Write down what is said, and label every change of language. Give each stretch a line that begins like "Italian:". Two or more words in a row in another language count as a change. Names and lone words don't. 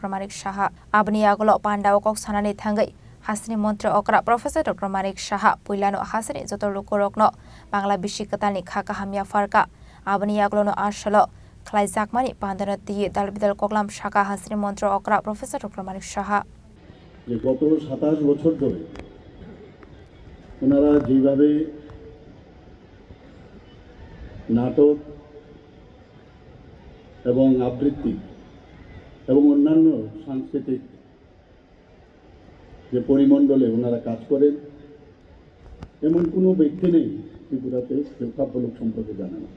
Kok Borok: Marik Shaha Abani Aglo Panda Kok Sanani Tangai Hasri Montri Okra Professor Dr. Marik Shaha Pulano Hasri Zotorlukorokno Bangla Bishikatani Kaka Hamia Farka Abani Aglo no Ashlo Klaizakmani Pandano Ti Dalbidal Koklam Shaka Hasri Montri Okra Professor Dr. Marik Shaha
Bangla: গত 27 বছর ধরে ওনারা যেভাবে নাটক এবং আবৃত্তি এবং অন্যান্য সাংস্কৃতিক যে পরিমণ্ডলে ওনারা কাজ করেন এমন কোনো ব্যক্তি নেই ত্রিপুরাতে কেউ কাব্যলোক সম্পর্কে জানে না।